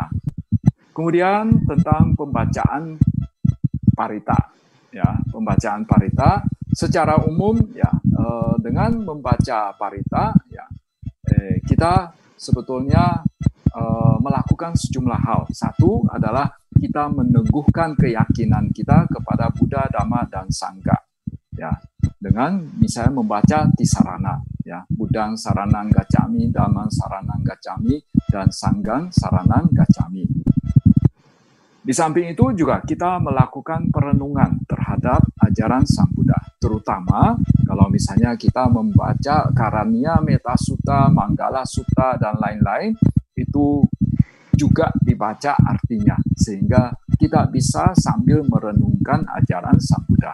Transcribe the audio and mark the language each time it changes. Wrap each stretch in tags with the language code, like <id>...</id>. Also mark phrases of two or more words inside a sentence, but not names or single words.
<id>Kemudian tentang pembacaan parita, ya, pembacaan parita secara umum, ya, dengan membaca parita, ya, kita sebetulnya melakukan sejumlah hal. Satu adalah kita meneguhkan keyakinan kita kepada Buddha, Dhamma, dan Sangha. Ya, dengan misalnya membaca Tisarana, ya,</id> <pi>Buddhang Saranang Gacchami, Dhammang Saranang Gacchami, dan Sanghang Saranang Gacchami.</pi> <id>Di samping itu juga kita melakukan perenungan terhadap ajaran Sang Buddha, terutama kalau misalnya kita membaca Karaniya Metta Sutta, Manggala Sutta, dan lain-lain, itu juga dibaca artinya, sehingga kita bisa sambil merenungkan ajaran Sang Buddha.</id>